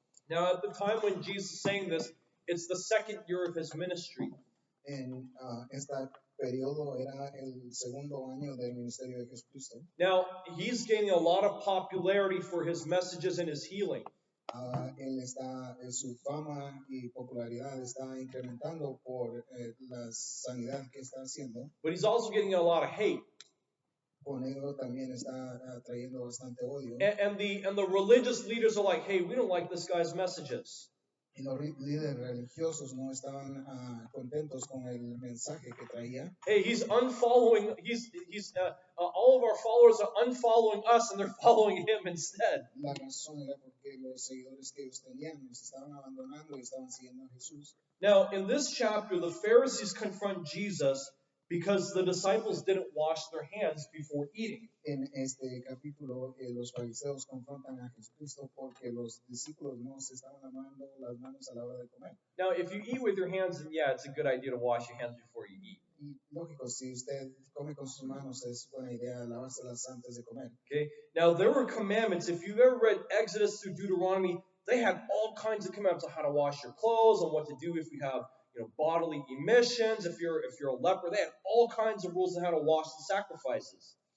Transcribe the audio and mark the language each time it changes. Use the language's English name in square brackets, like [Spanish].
[English] Now, at the time when Jesus is saying this, it's the second year of his ministry. [Spanish] En este periodo era el segundo año del ministerio de Jesucristo. [English] Now, he's gaining a lot of popularity for his messages and his healing. [Spanish] Él está, su fama y popularidad está incrementando por la sanidad que está haciendo. [English] But he's also getting a lot of hate. [Spanish] Con ello también está trayendo bastante odio. [English] And the religious leaders are like, hey, we don't like this guy's messages. [Spanish] Y los líderes religiosos no estaban contentos con el mensaje que traía. [English] Hey, he's unfollowing. All of our followers are unfollowing us, and they're following him instead. [Spanish] La razón era porque los seguidores que ellos tenían los estaban abandonando y estaban siguiendo a Jesús. [English] Now, in this chapter, the Pharisees confront Jesus because the disciples didn't wash their hands before eating. [Spanish] En este capítulo, los fariseos confrontan a Jesucristo porque los discípulos no se estaban lavando las manos a la hora de comer. [English] Now, if you eat with your hands, then yeah, it's a good idea to wash your hands before you eat. [Spanish] Y lógico, si usted come con sus manos, es buena idea lavárselas antes de comer. [English] Okay. Now, there were commandments. If you've ever read Exodus through Deuteronomy, they had all kinds of commandments on how to wash your clothes, on what to do if you have bodily emissions, if you're a leper. They had all kinds of rules on how to wash the sacrifices.